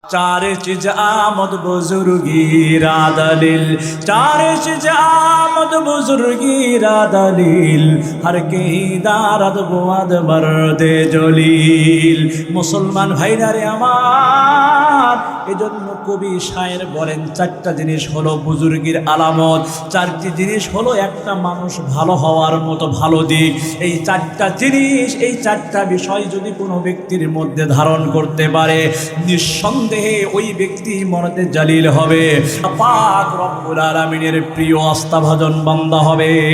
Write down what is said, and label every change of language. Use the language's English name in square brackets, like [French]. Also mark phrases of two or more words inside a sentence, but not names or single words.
[Persian] چهار چیز آمد بزرگی را دلیل، چهار چیز آمد بزرگی را دلیل، هر که دارد بود مرد جلیل. [Bangla] মুসলমান ভাইরা রে আমার, এজন্য কবি শায়ের বলেন চারটা জিনিস হলো বুজুর্গির আলামত, চারটি জিনিস হলো একটা মানুষ ভালো হওয়ার মতো ভালো দিক। এই চারটা জিনিস, এই চারটা বিষয় যদি কোনো ব্যক্তির মধ্যে ধারণ করতে পারে, নিঃসন্দেহে ওই ব্যক্তি [Persian] مرد جلیل [Bangla] হবে, পাক রব্বুল আলামিনের প্রিয় আস্থাভাজন বান্দা হবে।